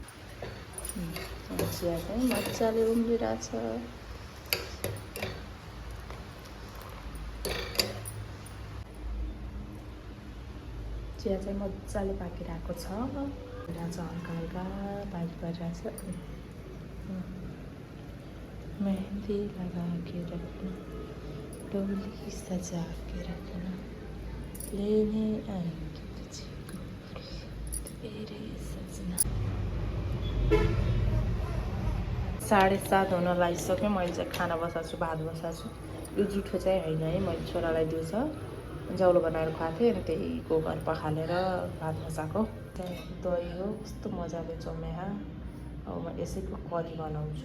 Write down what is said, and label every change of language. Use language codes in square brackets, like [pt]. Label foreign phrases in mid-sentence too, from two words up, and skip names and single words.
[ne] चिया चाहिँ मजाले उम्लिरहेछ। चिया चाहिँ मजाले पाकिरहेको छ। हल्का हल्का पानी परिरहेछ। [hi] मेहंदी लगा के रखना, डोली सजा के रखना, लेने आएंगे तुझको तेरे सजना। [ne] 7:30 हुन लागिसक्यो। मैले चाहिँ खाना बसाएको छु, भात बसाएको छु। यो जुठो चाहिँ होइन है, मैले छोरालाई दिउँछ जौलो बनाएर खुवाएको थिएँ। अनि त्यही गोबर पखालेर भात बसाएको। दही हो, कस्तो मजाले जमेहा। अब म यसैको करी बनाउँछु।